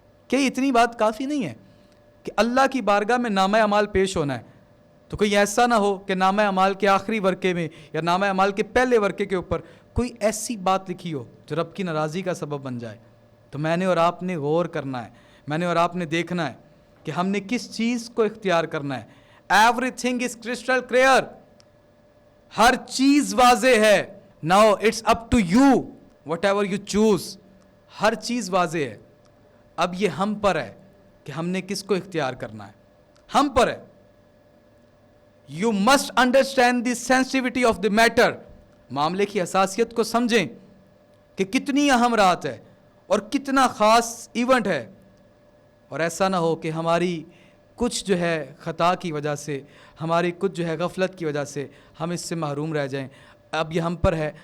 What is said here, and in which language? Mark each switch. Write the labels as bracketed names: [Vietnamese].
[Urdu] کہ اتنی بات کافی نہیں ہے کہ اللہ کی بارگاہ میں نامہ اعمال پیش ہونا ہے, تو کوئی ایسا نہ ہو کہ نامہ اعمال کے آخری ورقے میں یا نامہ اعمال کے پہلے ورقے کے اوپر کوئی ایسی بات لکھی ہو جو رب کی ناراضی کا سبب بن جائے. تو میں نے اور آپ نے غور کرنا ہے, میں نے اور آپ نے دیکھنا ہے کہ ہم نے کس چیز کو اختیار کرنا ہے. [English] Everything is crystal clear. [Urdu] ہر چیز واضح ہے. [English] Now it's up to you, whatever you choose. [Urdu] ہر چیز واضح ہے. اب یہ ہم پر ہے کہ ہم نے کس کو اختیار کرنا ہے, ہم پر ہے. [English] You must understand the sensitivity of the matter. [Urdu] معاملے کی حساسیت کو سمجھیں کہ کتنی اہم رات ہے اور کتنا خاص ایونٹ ہے, اور ایسا نہ ہو کہ ہماری کچھ جو ہے خطا کی وجہ سے, ہماری کچھ جو ہے غفلت کی وجہ سے ہم اس سے محروم رہ جائیں. اب یہ ہم پر ہے.